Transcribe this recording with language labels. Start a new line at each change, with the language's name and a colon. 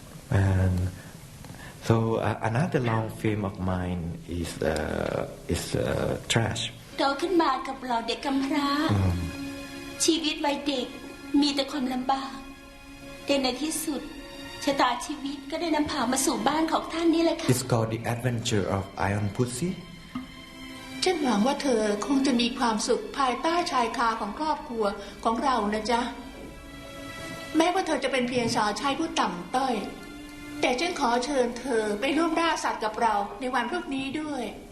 English: And so another long film of mine is Trash.
Thai: โตขึ้นมากับเราเด็กกำพร้าชีวิตวัยเด็กมีแต่ความลำบากแต่ในที่สุดชะตาชีวิตก็ได้นำพามาสู่บ้านของท่านนี่แหละค่ะ
English: It's called The Adventure of Iron Pussy.
Thai: ฉันหวังว่าเธอคงจะมีความสุขภายใต้ชายคาของครอบครัวของเรานะจ๊ะแม้ว่าเธอจะเป็นเพียงสาวใช้ผู้ต่ำต้อยแต่ฉันขอเชิญเธอไปร่วมล่าสัตว์กับเราในวันพรุ่งนี้ด้วย